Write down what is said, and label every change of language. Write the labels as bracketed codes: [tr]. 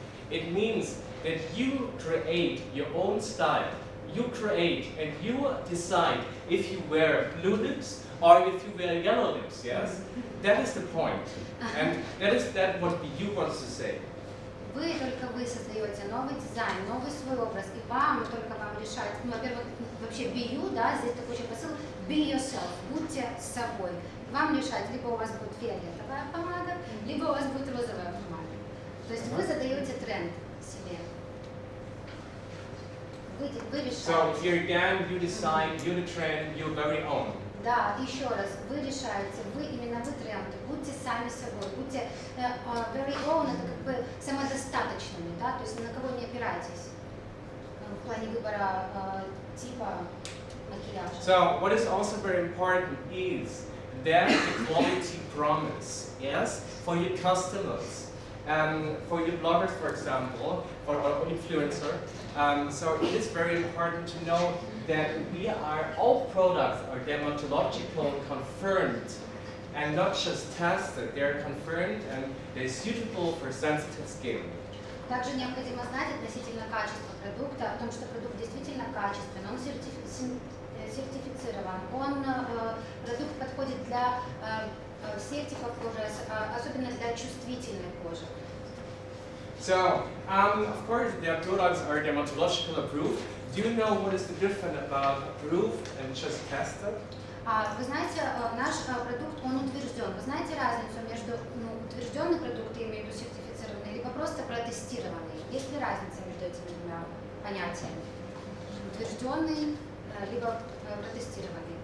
[en] It means that you create your own style. You create and you decide if you wear blue lips or if you wear yellow lips. Yes, that is the point, and that is what you wants to say. [ru] Вы только вы создаете новый дизайн, новый свой образ, и вам решать. Во-первых, вообще [en] be you, [ru] да, здесь такой очень посыл, [en] be yourself, [ru] будьте собой. Вам решать, либо у вас будет фиолетовая помада, либо у вас будет розовая помада. То есть вы задаете тренд себе. Вы решаете. [en] So here again, you decide, you the trend, your very own. [ru] Да, еще раз, вы решаете, именно вы тренды, будьте сами собой, будьте [en] very own, [ru] это как бы самодостаточными, да, то есть ни на кого не опирайтесь в плане выбора типа макияжа. [en] So what is also very important is that the quality promise, yes, for your customers. For your bloggers, for example, or influencer, so it is very important to know that all products are dermatological confirmed and not just tested. They're confirmed and they're suitable for sensitive skin. [ru] Также необходимо знать относительно качества продукта, о том, что продукт действительно качественный, он сертифицирован, продукт подходит для всех типов кожи, особенно для чувствительной кожи. [en] So, of course, their products are dermatological approved. Do you know what is the difference about approved and just tested? [ru] Вы знаете, наш продукт, он утвержден. Вы знаете разницу между утвержденный продукт, я имею в виду сертифицированный, либо просто протестированный? Есть ли разница между этими двумя понятиями? Утвержденный, либо протестированный?